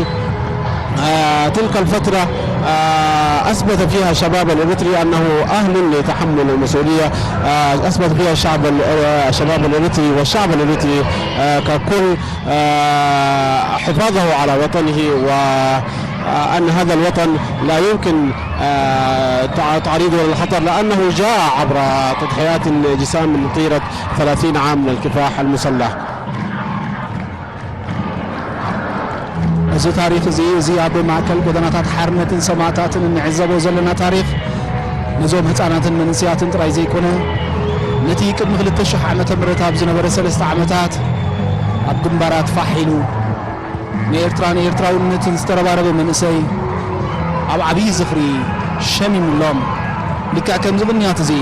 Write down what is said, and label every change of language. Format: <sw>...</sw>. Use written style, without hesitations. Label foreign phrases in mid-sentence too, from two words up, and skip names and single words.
<ar>تلك الفترة أثبت فيها الشباب الإريتري أنه أهل لتحمل المسؤولية، أثبت فيها الشباب الإريتري والشعب الإريتري ككل حفاظه على وطنه، وأن هذا الوطن لا يمكن تعريضه للخطر لأنه جاء عبر تضحيات جسام من طيلة 30 عام من الكفاح المسلح.</ar> <ti>እዚ ታሪክ እዚ ኣብ ማእከል ጎደናታት ሓርነትን ሰማዕታትን እንዕዘቦ ዘለና ታሪክ ነዞም ህፃናትን መንስያትን ጥራይ ዘይኮነ ነቲ ቅድሚ 2000 ዓመተ ምህረት ኣብ ዝነበረ 3 ዓመታት ኣብ ግንባራት ፋሒሉ ንኤርትራን ኤርትራውነትን ዝተረባረበ መንእሰይ ኣብ ዓብይ ዝኽሪ ሸሚሙሎም ልክዕ ከምዚ ብንያት እዚ</ti>